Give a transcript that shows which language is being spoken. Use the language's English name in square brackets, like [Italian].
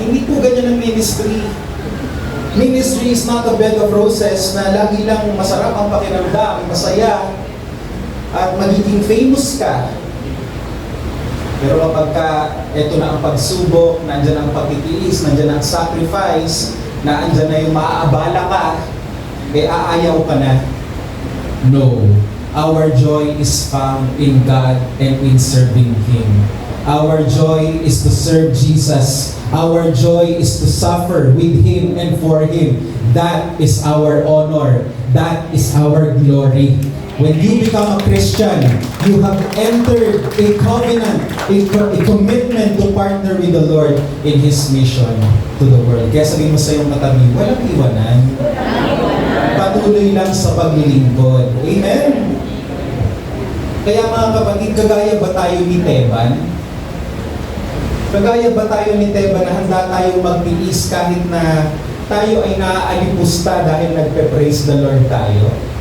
[Filipino] Hindi po ganyan ang ministry. [English] Ministry is not a bed of roses [Filipino] na lagi lang masarap ang pakiramdam, masaya. at magiging famous ka. Pero kapag eto na ang pagsubok, nandyan ang pagtitiis, nandyan ang sacrifice, na andyan na yung maaabala ka, aayaw ka na. [English] No. Our joy is found in God and in serving Him. Our joy is to serve Jesus. Our joy is to suffer with Him and for Him. That is our honor. That is our glory. When you become a Christian, you have entered a covenant, a commitment to partner with the Lord in His mission to the world. [Filipino] Kaya sabihin mo sa iyong katabi, walang iwanan. Patuloy lang sa paglilingkod. Amen? Kaya mga kapatid, kagaya ba tayo ni Teban? Kagaya ba tayo ni Teban na handa tayo magtiis kahit na tayo ay naaalipusta dahil nagpe-praise the Lord tayo?